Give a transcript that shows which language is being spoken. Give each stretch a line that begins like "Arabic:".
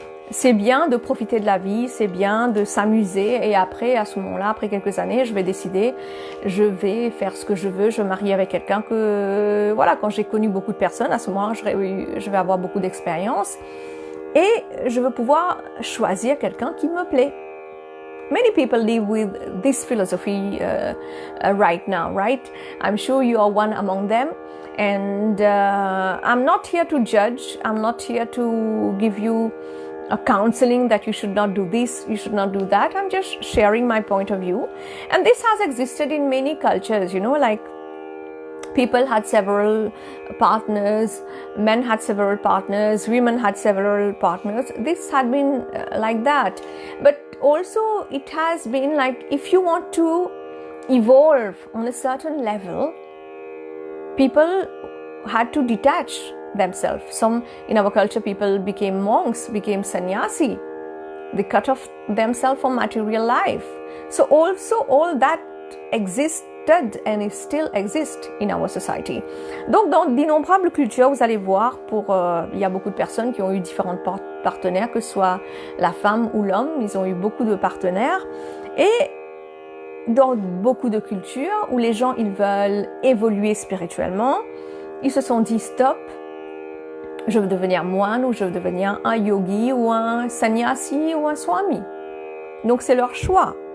French: c'est bien de profiter de la vie, c'est bien de s'amuser et après à ce moment-là, après quelques années, je vais décider, je vais faire ce que je veux, je vais marier avec quelqu'un que voilà, quand j'ai connu beaucoup de personnes, à ce moment-là, je vais avoir beaucoup d'expérience et je veux pouvoir choisir quelqu'un qui me plaît.
English: Many people live with this philosophy right now, right? I'm sure you are one among them. And I'm not here to judge. I'm not here to give you a counseling that you should not do this, you should not do that. I'm just sharing my point of view. And this has existed in many cultures, you know, like people had several partners, men had several partners, women had several partners. This had been like that. But also it has been like if you want to evolve on a certain level, people had to detach themselves. Some in our culture, people became monks, became sannyasi. They cut off themselves from material life. So also all that existed and it still exists in our society.
French: Donc dans d'innombrables cultures, vous allez voir, il y a beaucoup de personnes qui ont eu différents partenaires, que ce soit la femme ou l'homme, ils ont eu beaucoup de partenaires. Et dans beaucoup de cultures où les gens ils veulent évoluer spirituellement, ils se sont dit stop, je veux devenir moine ou je veux devenir un yogi ou un sannyasi ou un swami. Donc c'est leur choix.